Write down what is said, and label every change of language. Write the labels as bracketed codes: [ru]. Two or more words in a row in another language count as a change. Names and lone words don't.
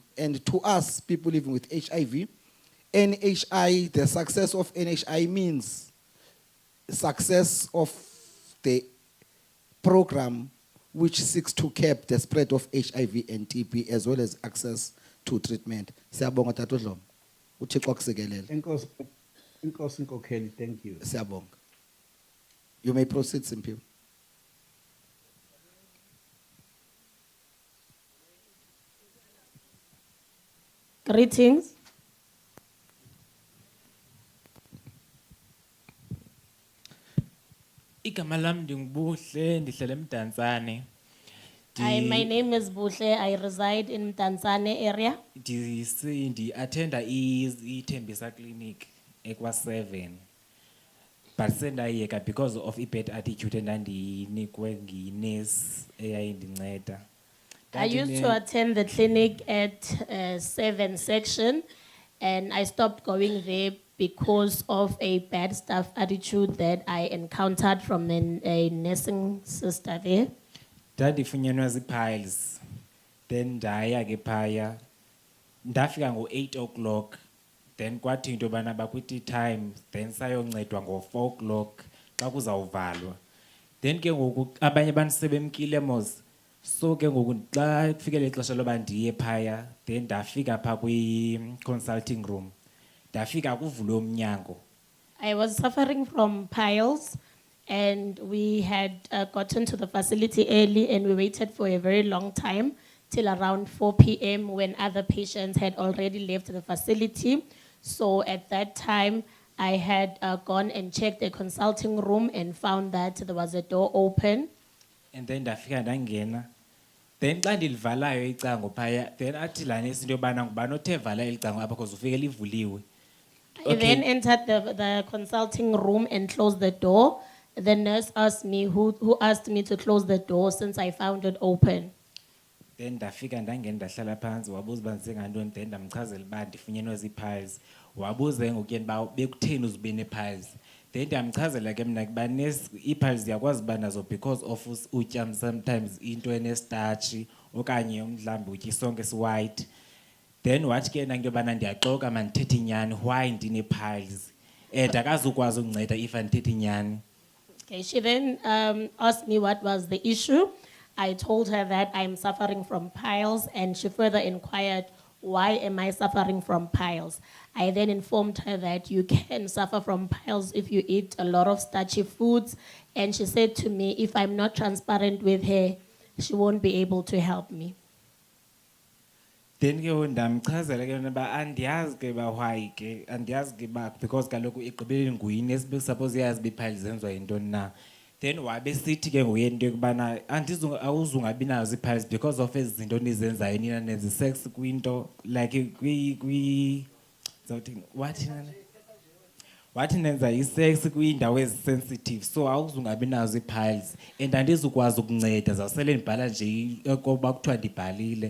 [en] And to us, people living with HIV, NHI, the success of NHI means success of the program which seeks to cap the spread of HIV and TB, as well as access to treatment. [xh] Siyabonga Tatu Dlomo. Uthixo akusikelele. Inkosi Nkokheli, [en] thank you. [xh] Siyabonga. [en] You may proceed, Simpiwe. Greetings. [xh] Igama lam ndingubuhle ndihlala eMdantsane. [en] Hi, my name is Buhle. I reside in Mdantsane area. [xh] Ndi-attenda iThembisa Clinic ekwa-7. But sendayiyeka [en] because of bad attitude [xh] endandiyinikwe nginesi eyayindinceda. [en] I used to attend the clinic at 7 section, and I stopped going there because of a bad staff attitude that I encountered from a nursing sister there. [xh] Ndandifunyenwa zii-piles, then ndaya ke phaya, ndafika ngo-8 o'clock, then kwathi into yobana bakwithi time, then sayoncedwa ngo-4 o'clock xa kuzawuvalwa. Then ke ngoku abanye abantu sebemkile mos, so ke ngoku xa kufikele ixesha loba ndiye phaya, then ndafika phaa kwi-consulting room, ndafika kuvulwe umnyango. [en] I was suffering from piles, and we had gotten to the facility early, and we waited for a very long time till around 4 p.m. when other patients had already left the facility. So at that time, I had gone and checked the consulting room and found that there was a door open. And then [xh] ndafika ndangena. Then xa ndilivalayo icango phaya, then athi laa nesi into yobana ngubani othe vala eli cango apha because ufike livuliwe. [en] I then entered the consulting room and closed the door. The nurse asked me who asked me to close the door since I found it open. [xh] Then ndafika ndangena ndahlala phansi wabuza uba ndize ngantoni, then ndamchazela uba ndifunyenwe zii-piles. Wabuza ngoku yena uba bekutheni uzibe nee-piles. Then ndiyamchazela ke mna kuba ii-piles ziyakwazi uba nazo [en] because of [xh] utya sometimes into enestarchi okanye mhlawumbi utya isonke esiwhite. Then wathi ke nanto yobana ndiyaxoka mandithethe inyani why ndinee-piles and akazukwazi ukunceda if andithethe inyani. [en] Okay, she then asked me what was the issue. I told her that I'm suffering from piles, and she further inquired, why am I suffering from piles? I then informed her that you can suffer from piles if you eat a lot of starchy foods, and she said to me, if I'm not transparent with her, she won't be able to help me. [xh] Then ke ndamchazela ke uba andiyazi ke ba why ke andiyazi ke ba because kaloku igqibeleni nguyini suppose yazi bii-piles zenziwa yintoni na. Then wabe sithi ke nguye into yokubana awuzungabi nazo ii-piles [en] because of [xh] ezi zinto nizenzayo nina nenza sex kwinto like wathi nenza isex kwiindawo ezisensitive so awuzungabi nazo ii-piles and andizukwazi ukunceda zawusele ndibhala nje kokuba kuthiwa ndibhalile.